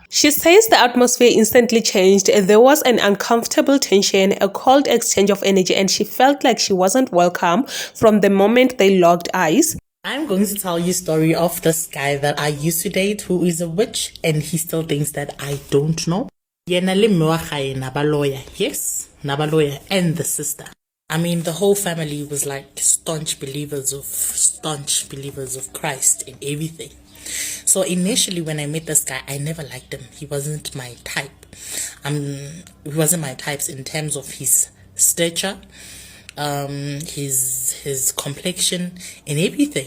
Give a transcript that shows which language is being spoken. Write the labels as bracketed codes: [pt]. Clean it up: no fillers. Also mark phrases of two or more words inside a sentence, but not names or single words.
[en] She says the atmosphere instantly changed. There was an uncomfortable tension, a cold exchange of energy, and she felt like she wasn't welcome from the moment they locked eyes. I'm going to tell you a story of this guy that I used to date who is a witch, and he still thinks that I don't know. [tn] Yena le mme wa gae naba lawyer. [en] Yes, naba lawyer and the sister. I mean, the whole family was like staunch believers of Christ and everything. So initially when I met this guy, I never liked him. He wasn't my type. He wasn't my types in terms of his stature, his complexion and everything.